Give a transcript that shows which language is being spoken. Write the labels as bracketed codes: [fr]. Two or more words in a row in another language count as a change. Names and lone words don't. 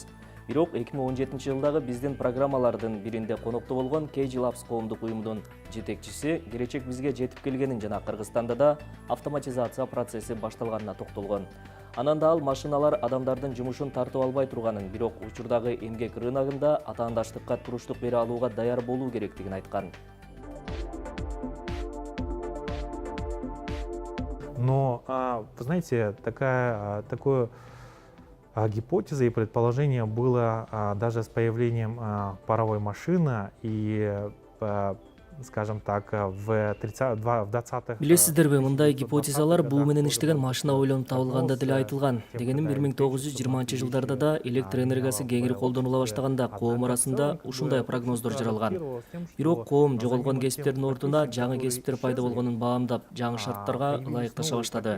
[ky] Бирок 2017 жылдагы биздин программалардын биринде конокто болгон KG Labs коомдук уюмдун жетекчиси келечек бизге жетип келгенин жана Кыргызстанда да автоматизация процесси башталганына токтолгон. Анан да ал машиналар адамдардын жумушун тартып албай турганын, бирок учурдагы эмгек рыногунда атаандаштыкка туруштук бере алууга даяр болуу керектигин айткан. [ru] Но, вы знаете, такое гипотеза и предположение было даже с появлением паровой машины и, скажем так, в 20-х... [ky] Билесиздерби, мындай гипотезалар буу менен иштеген машина ойлонуп табылганда деле айтылган. Дегеним 1920-жылдарда да электр энергиясы кеңири колдонула баштаганда коом арасында ушундай прогноздор жаралган. Бирок коом жоголгон кесиптердин ордуна жаңы кесиптер пайда болгонун баамдап, жаңы шарттарга ылайыкташа баштады.